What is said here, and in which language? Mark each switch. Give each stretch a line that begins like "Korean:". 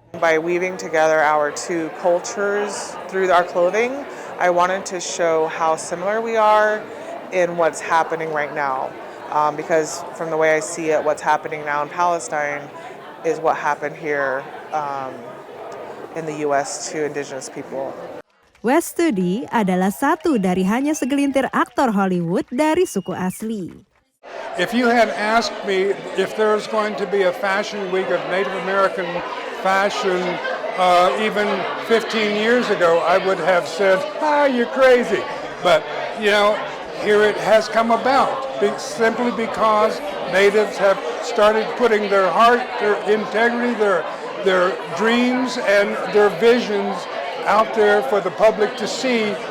English: By weaving together our two cultures through our clothing, I wanted to show how similar we are in what's happening right now. Because from the way I see it, what's happening now in Palestine is what happened here in the U.S. to indigenous people.
Indonesian: West Studi adalah satu dari hanya segelintir aktor Hollywood dari suku asli.
English: If you had asked me if there was going to be a fashion week of Native American fashion even 15 years ago, I would have said, you're crazy. But, here it has come about simply because natives have started putting their heart, their integrity, their dreams, and their visions out there for the public to see.